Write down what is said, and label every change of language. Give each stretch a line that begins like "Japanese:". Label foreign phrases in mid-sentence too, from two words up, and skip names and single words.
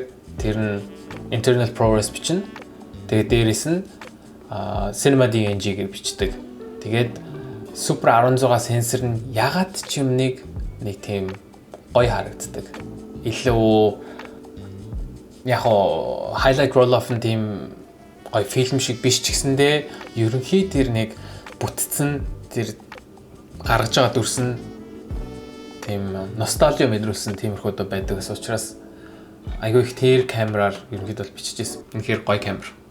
Mongolian: Тэр нь internal ProRes бичнэ. Тэгээд дээрээс нь Cinema DNG-гээр бичдэг. Тэгээд Super 16 сенсор нь ягаад ч юм нэг тийм гоё харагддаг. Илүү яг
English: highlight roll off
Mongolian: нь тийм гоё фильм шиг биш ч гэсэндээ ерөнхий тэр нэг бүтцэн тэр гаргаж байгаа дүрс нь тийм ностальжи мэдрүүлсэн тиймэрхүү дөө байдаг учраас айгүй их тэр камераар ерөнхийдөө бичиж ирсэн. Үнэхээр гоё камер.